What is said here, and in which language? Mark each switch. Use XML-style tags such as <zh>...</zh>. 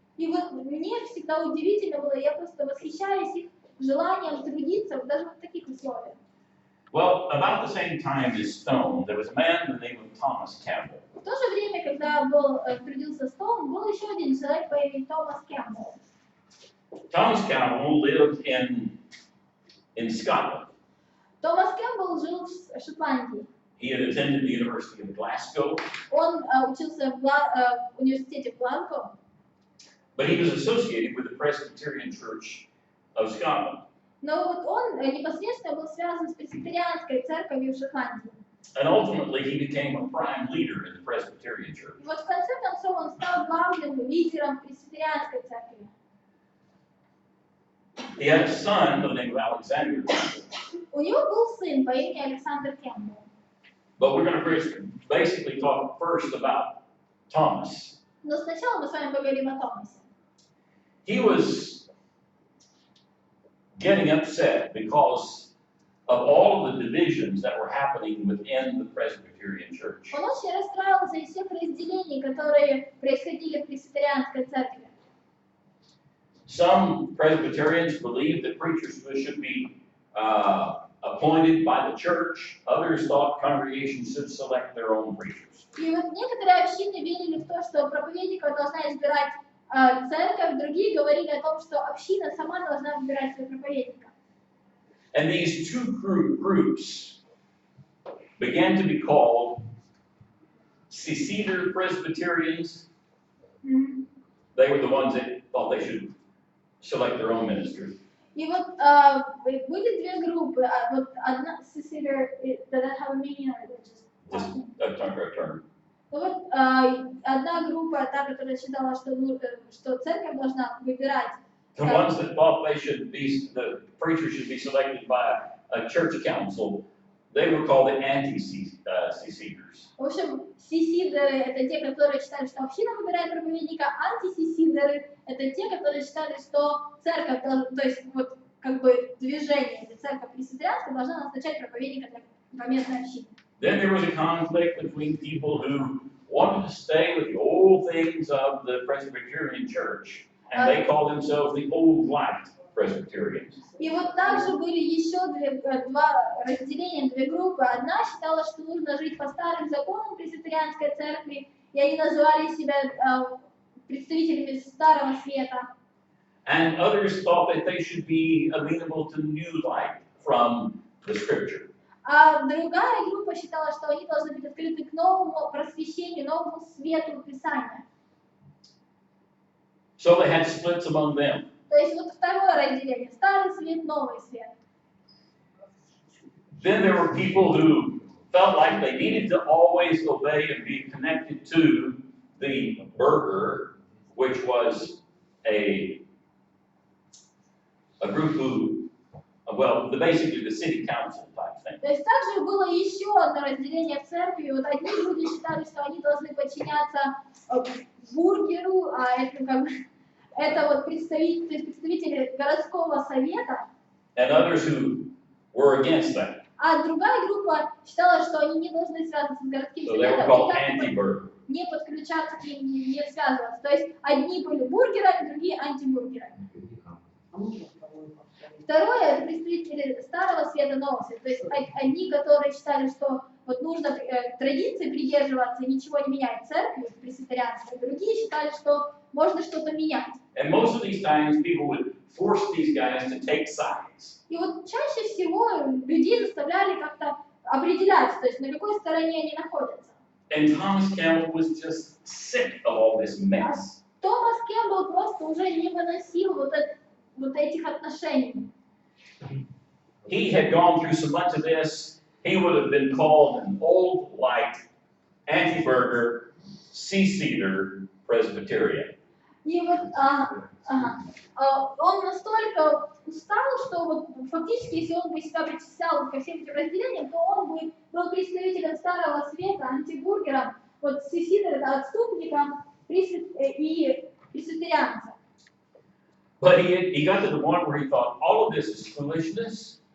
<ru>И вот мне всегда удивительно было, я просто восхищаюсь их желанием трудиться даже в таких условиях.</ru> <en>Well, about the same time as Stone, there was a man by the name of Thomas Campbell.</en> <ru>В то же время, когда трудился Стоун, был еще один человек по имени Томас Кэмпбелл.</ru> <en>Thomas Campbell lived in Scotland.</en> <ru>Томас Кэмпбелл жил в Шотландии.</ru> <en>He had attended the University of Glasgow,</en> <ru>Он учился в университете в Глазго,</ru> <en>but he was associated with the Presbyterian Church of Scotland.</en> <ru>но вот он непосредственно был связан с пресвитерианской церковью в Шотландии.</ru> <en>And ultimately, he became a prime leader in the Presbyterian Church.</en> <ru>И вот в конце концов он стал главным лидером пресвитерианской церкви.</ru> <en>He had a son by the name of Alexander Campbell.</en> <ru>У него был сын по имени Александр Кэмпбелл.</ru> <en>But we're going to basically talk first about Thomas.</en> <ru>Но сначала мы с вами поговорим о Томасе.</ru> <en>He was getting upset because of all of the divisions that were happening within the Presbyterian Church.</en> <ru>Он очень расстраивался из всех разделений, которые происходили в пресвитерианской церкви.</ru> <en>Some Presbyterians believed that preachers should be appointed by the church. Others thought congregations should select their own preachers.</en> <ru>И вот некоторые общины верили в то, что проповедников должна избирать церковь, другие говорили о том, что община сама должна выбирать своего проповедника.</ru> <en>And these two groups began to be called Seceder Presbyterians. They were the ones that thought they should select their own ministers.</en> <ru>И вот были 2 группы. Вот одна</ru> <en>Seceder, does that have a meaning or just Just a term.</en> <ru>Ну вот одна группа, та, которая считала, что церковь должна выбирать.</ru> <en>The ones that thought the preacher should be selected by a church council, they were called the anti-seceders.</en> <ru>В общем, сисидеры — это те, которые считали, что община выбирает проповедника, антисисидеры — это те, которые считали, что церковь, то есть вот как бы движение, или церковь пресвитерианская должна назначать проповедника для поместной общины.</ru> <en>Then there was a conflict between people who wanted to stay with the old things of the Presbyterian Church, and they called themselves the Old Light Presbyterians.</en> <ru>И вот также были еще 2 разделения, 2 группы. Одна считала, что нужно жить по старым законам пресвитерианской церкви, и они называли себя представителями Старого Света.</ru> <en>And others thought that they should be amenable to new light from the Scripture.</en> <ru>А другая группа считала, что они должны быть открыты к новому просвещению, новому свету Писания.</ru> <en>So they had splits among them.</en> <ru>То есть вот второе разделение, старый свет, новый свет.</ru> <en>Then there were people who felt like they needed to always obey and be connected to the burger, which was a group who, well, basically the city council type thing.</en> <ru>То есть также было еще одно разделение в церкви. Вот одни люди считали, что они должны подчиняться бургеру, а это как бы это вот представители городского совета.</ru> <en>And others who were against that.</en> <ru>А другая группа считала, что они не должны связываться с городским</ru> <en>So they were</en> <ru>советом,</ru> <en>called</en> <ru>никак</ru> <en>anti-burger.</en> <ru>не подключаться к ним, не связываться. То есть одни были бургерами, другие антибургерами. Второе, это представители старого света, нового света. То есть одни, которые считали, что вот нужно традиции придерживаться, ничего не менять в церкви, в пресвитерианстве. Другие считали, что можно что-то менять.</ru> <en>And most of these times people would force these guys to take sides.</en> <ru>И вот чаще всего людей заставляли как-то определять, то есть на какой стороне они находятся.</ru> <en>And Thomas Campbell was just sick of all this mess.</en> <ru>Томас Кэмпбелл просто уже не выносил вот этих отношений.</ru> <en>He had gone through so much of this, he would have been called an old, light, anti-burger, C-seater Presbyterian.</en> <ru>И вот он настолько устал, что вот фактически, если он бы себя причислял ко всем этим разделениям, то он бы был представителем старого света, антибургером, вот C-seater это отступником и пресвитерианцем.</ru> <en>But he got to the point where he thought, all of this is foolishness.</en>